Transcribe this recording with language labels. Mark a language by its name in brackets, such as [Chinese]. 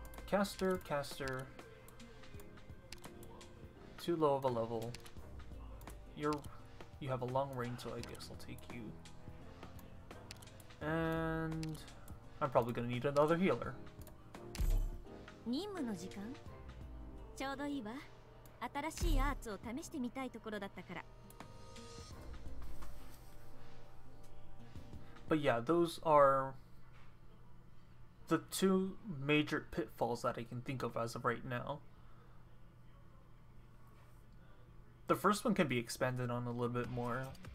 [English] Caster. Too low of a level. You have a long range, so I guess I'll take you. And I'm probably gonna need another healer. [Japanese] 任務の時間？ちょうどいいわ。新しいアーツを試してみたいところだったから。 [English] But yeah, those are the two major pitfalls that I can think of as of right now. The first one can be expanded on a little bit more.